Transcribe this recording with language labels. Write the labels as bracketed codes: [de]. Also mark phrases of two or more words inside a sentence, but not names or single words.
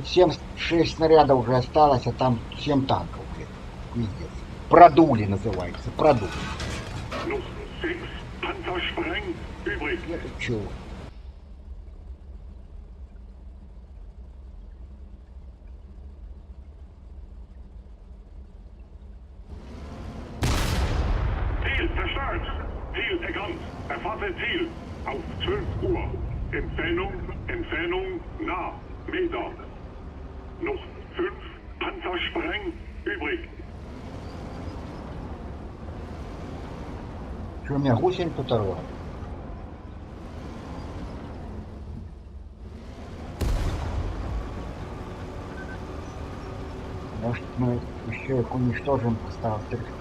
[ru] 6 снарядов уже осталось, а там 7 танков, блядь. Пиздец. Продули называется, продули. [de] Noch 6 Panther sprengen übrig. [ru] Это чё? [de] Ziel zerstört. Ziel erkannt. Erfasse Ziel. Auf 12 Uhr. Entfernung, Entfernung, nah. Meter. Noch 5 Panzer sprengen übrig. [ru] Что, у меня гусень оторвал? Может, мы еще их уничтожим, поставим 3.